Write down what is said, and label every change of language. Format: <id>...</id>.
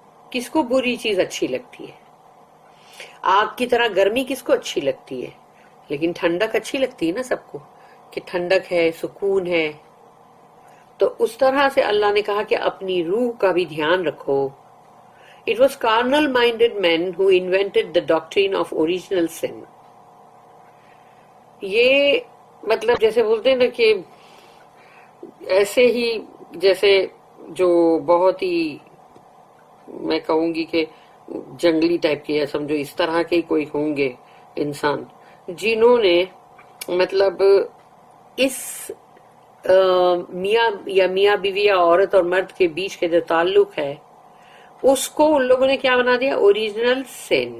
<ur>کس کو بری چیز اچھی لگتی ہے؟ آگ کی طرح گرمی کس کو اچھی لگتی ہے؟ لیکن ٹھنڈک اچھی لگتی ہے نا سب کو، کہ ٹھنڈک ہے، سکون ہے. تو اس طرح سے اللہ نے کہا کہ اپنی روح کا بھی دھیان رکھو.</ur> <en>It was carnal-minded men who invented the doctrine of original sin.</en> <ur>یہ مطلب جیسے بولتے ہیں نا کہ ایسے ہی جیسے جو بہت ہی میں کہوں گی کہ جنگلی ٹائپ کے، سمجھو اس طرح کے کوئی ہوں گے انسان جنہوں نے مطلب اس میاں بیوی یا عورت اور مرد کے بیچ کے جو تعلق ہے اس کو ان لوگوں نے کیا بنا دیا؟ اوریجنل سین.</ur>